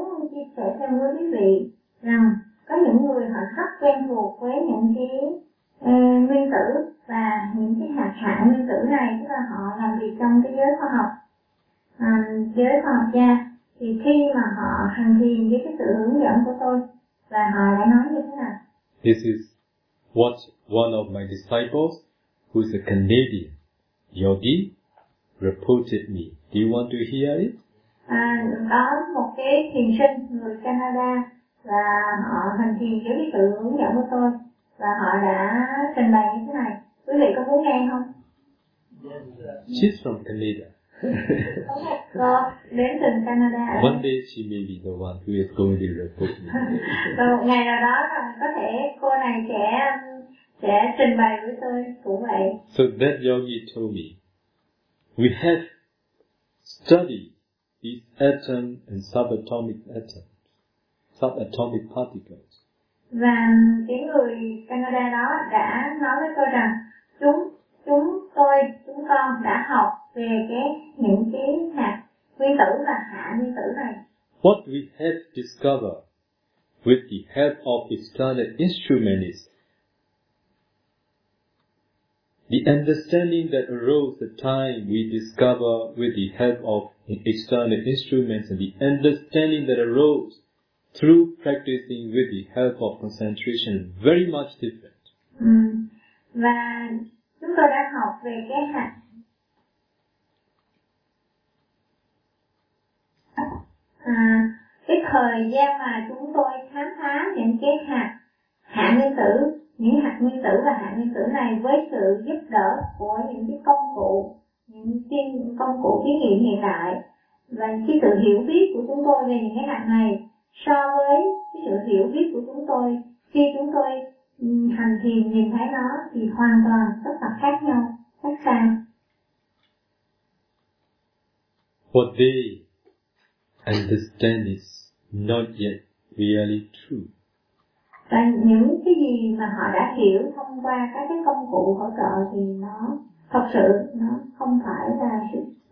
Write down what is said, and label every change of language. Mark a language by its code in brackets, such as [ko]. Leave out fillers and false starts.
[vi] Chia sẻ thêm với quý vị rằng có những người họ rất quen thuộc với những cái nguyên tử và những cái hạt hạ nguyên tử này, tức là họ làm việc trong cái giới khoa học, giới khoa học gia, thì khi mà họ hành thiền với cái sự hướng dẫn của tôi là họ đã nói như thế nào. [en] This is what one of my disciples, who is a Canadian yogi, reported me. Do you want to hear it? [vi] Có một cái thiền sinh người Canada và họ hành thiền dưới cái sự hướng dẫn của tôi và họ đã trình bày như thế này. Quý vị có muốn nghe không? [en] Yes. She's from Canada. [vi] Có đến từ Canada. [en] One day she may be the one who is going to report me. [vi] Và một ngày nào đó rằng có thể cô này sẽ trình bày với tôi cũng vậy. [en] So that yogi told me, we have studied these atoms and subatomic atoms, subatomic particles. [vi] Và cái người Canada đó đã nói với tôi rằng chúng con đã học về những cái hạt nguyên tử và hạ nguyên tử này. [en] What we have discovered with the help of the standard instrument is the understanding that arose the time we discover with the help of external instruments, and the understanding that arose through practicing with the help of concentration, very much different. [vi] Và chúng tôi đã học về cái hạt cái thời gian mà chúng tôi khám phá những cái hạt hạ nguyên tử, những hạt nguyên tử và hạ nguyên tử này với sự giúp đỡ của những cái công cụ, những công cụ thí nghiệm hiện đại. Và cái sự hiểu biết của chúng tôi về những cái hạt này so với cái sự hiểu biết của chúng tôi khi chúng tôi hành thiền nhìn thấy nó thì hoàn toàn rất là khác nhau, khác xa. [en] What they understand is not yet really true. [vi] Và những cái gì mà họ đã hiểu thông qua các cái công cụ hỗ trợ thì nó thật sự nó không phải là sự